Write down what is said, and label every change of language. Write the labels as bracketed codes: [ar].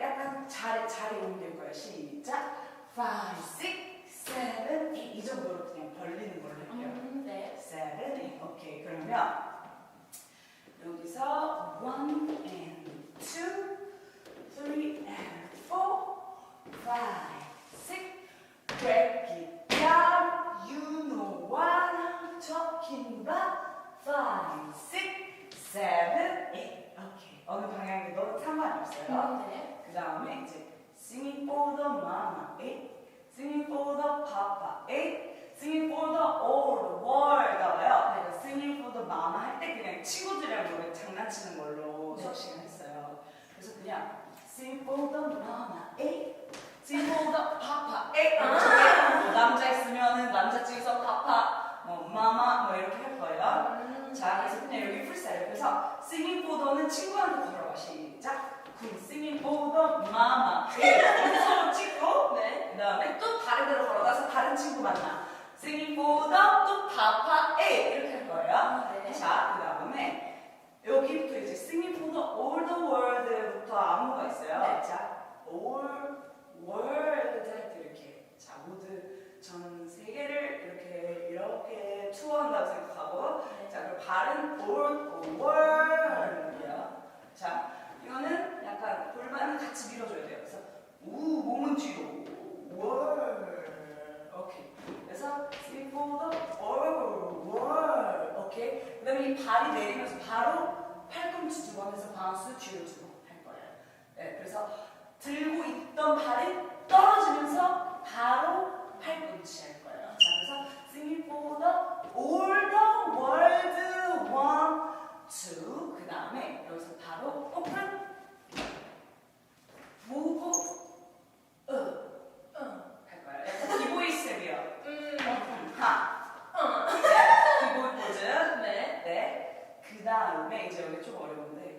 [ko] 약간 자리 옮길 거예요. 시작. 5, 6, 7, 8. 이 정도로 그냥 벌리는 걸로 할게요. 네. 7, 8. 오케이. 그러면 여기서 1 and 2, 3 and 4, 5, 6. [en] Break it down. You know what I'm talking about. [ko] 5, 6, 7, 8. 오케이. 어느 방향이든 상관이 없어요. 네. 그 다음에 이제 [en] singing for the mama 8, singing for the papa 8, singing for the all world [ko] 나와요. 내가 [en] singing for the mama [ko] 할 때 그냥 친구들이랑 노래 장난치는 걸로 수업 시간 했어요. 그래서 그냥 [en] sing for the mama, A, sing for the papa, A. [ko] 뭐 남자 있으면은 남자 찍어서 papa, 뭐 mama 뭐 이렇게 할 거예요. 자, 그래서 그냥 여기 프리스타일. 그래서 [en] singing for the [ko] 는 친구한테 걸어봐. 시작. [en] singing for the mama, A. [ko] 서로 찍고, 네. 그 다음에 또 다른 데로 걸어가서 다른 친구 만나. [en] singing for the [ko] 또 [en] papa, A [ko] 이렇게 할 거예요. 네. 자, 그 다음에 여기부터 이제 [en] singing for the all the world [ko] 부터 안무가 있어요. 네. 자, all world 할 때 이렇게 자 모두 전 세계를 이렇게 투어한다고 생각하고 네. 자 그리고 발은 all world이에요. 자 이거는 약간 골반은 같이 밀어줘야 돼요. 그래서 몸은 뒤로 world 오케이. 그래서 [en] sing for the all world 오케이. [ko] 그다음에 이 발이 내리면서 바로 팔꿈치 두고 하면서 바운스 뒤로 두고 할 거예요. 네, 그래서 들고 있던 발이 떨어지면서 바로 팔꿈치 할 거예요. 자, 그래서 [en] singing for the all the world, 1, 2. [ko] 그 다음에 여기서 바로 open, move, 할 거예요. 약간 기보이 스텝이요. 네, 기보이 포즈. 네. 네. 그 다음에 이제 여기 좀 어려운데.